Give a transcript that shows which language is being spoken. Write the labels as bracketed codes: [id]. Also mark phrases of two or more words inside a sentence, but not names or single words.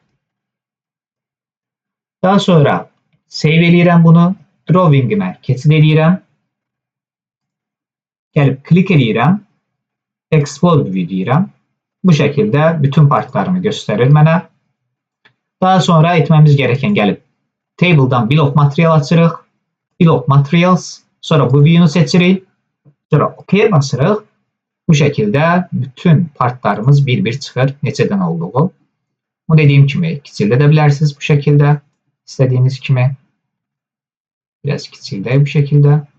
[az] Daha sonra save eləyirəm bunu. Drawing-imə keçid eləyirəm. Gəlib klik eləyirəm. Explode View deyirəm. Bu şəkildə bütün partlarımı göstərir mənə. Daha sonra etməmiz gerəkən gəlib Table-dan [en] Bill of Material [az] açırıq. [en] Bill of Materials. [az] Sonra bu view-nu seçirik. Sonra OK-yə basırıq. Bu şəkildə bütün partlarımız bir-bir çıxır. Neçədən olduğu. Bu dediyim kimi kiçildə də bilərsiniz bu şəkildə. İstədiyiniz kimi. Biraz kiçildək bu şəkildə.